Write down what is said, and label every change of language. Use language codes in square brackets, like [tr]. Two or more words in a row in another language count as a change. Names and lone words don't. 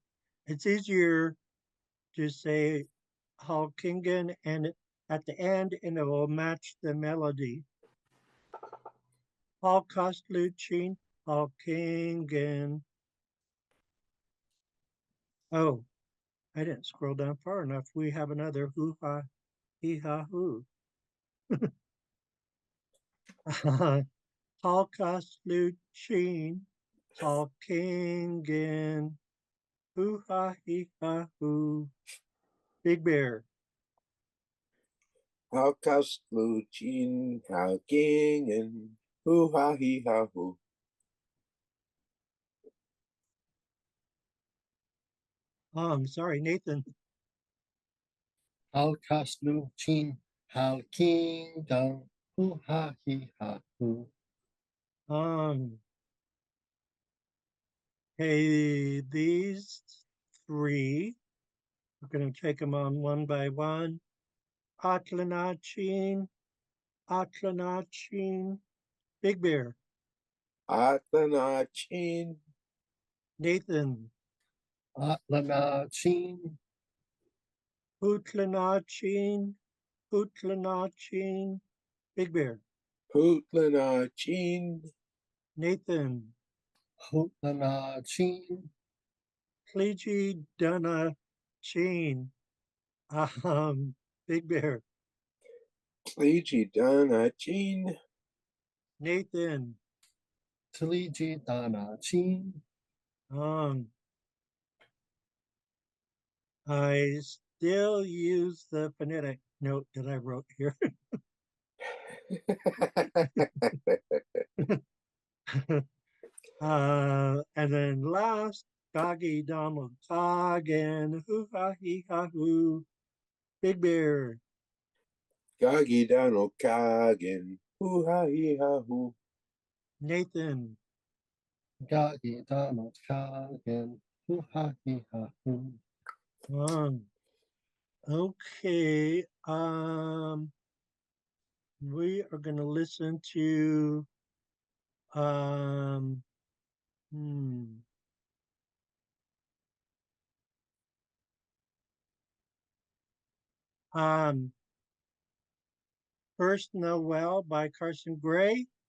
[en] It's easier to say Hawkingen and at the end, and it will match the melody. Hawkostluchin, Hawkingen. Oh, I didn't scroll down far enough. We have another hoo ha hee ha hoo. Hawkostluchin, Hawkingen. Hoo ha hee ha hoo. Big Bear. How Kastlu Chin How King and Hoo ha hee ha hoo. Oh, I'm sorry, Nathan. How Kastlu Chin. How King Dong. Hoo ha hee ha hoo. Um, hey, these three, we're going to take them on one by one. Atlanachin, Atlanachin, Big Bear, Atlana Chin. Nathan, Atlana Chin. Hootlanachin, Hootlanachin, Big Bear, Hootlana Chin. Nathan, Hootlana Chin. Clegy Dana Chin, Big Bear, Tliji Dana Chin. Nathan. Tiliji Dana Chin. I still use the phonetic note that I wrote here. And then last, Doggy Donald Coggin, hoo ha hee ha hoo, Big Bear. Gagi Dano Kagen. Hoo ha hee ha hoo. Nathan. Gagi Dana Kagen. Hoo ha hee ha hoo. Okay. We are going to listen to um First Noel by Carson Gray.